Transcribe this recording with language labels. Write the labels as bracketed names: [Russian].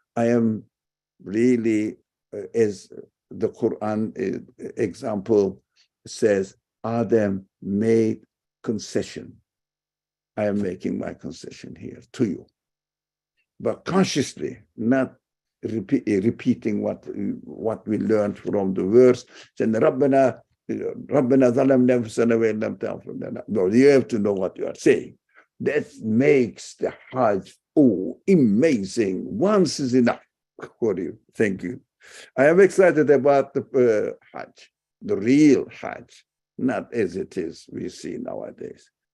[English] I am really, as the Quran example says, Adam made concession. I am making my concession here to you, but consciously, not repeating what we learned from the verse. [Arabic] ربنا ظلمنا أنفسنا وإن لم تغفر لنا. [English] No, you have to know what you are saying. That makes the Hajj amazing. Once is enough for you. Thank you. I am excited about the Hajj, the real Hajj, not as it is we see nowadays.